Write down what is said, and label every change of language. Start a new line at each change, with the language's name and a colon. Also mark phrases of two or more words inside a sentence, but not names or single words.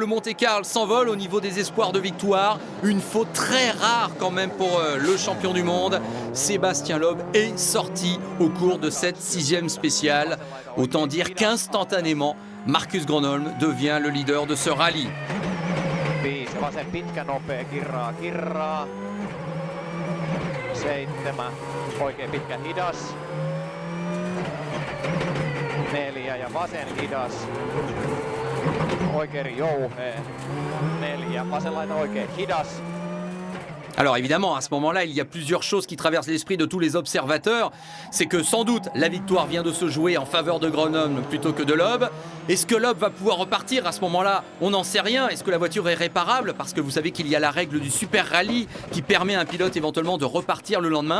French: Le Monte-Carlo s'envole au niveau des espoirs de victoire. Une faute très rare quand même pour le champion du monde. Sébastien Loeb est sorti au cours de cette 6e spéciale. Autant dire qu'instantanément, Marcus Gronholm devient le leader de ce rallye.
Finnish: Ja vasen hidas, oikein jouhea, 4, vasen laita oikein hidas.
French: Alors évidemment, à ce moment-là, il y a plusieurs choses qui traversent l'esprit de tous les observateurs. C'est que sans doute, la victoire vient de se jouer en faveur de Gronholm plutôt que de Loeb. Est-ce que Loeb va pouvoir repartir à ce moment-là? On n'en sait rien. Est-ce que la voiture est réparable? Parce que vous savez qu'il y a la règle du super rallye qui permet à un pilote éventuellement de repartir le lendemain.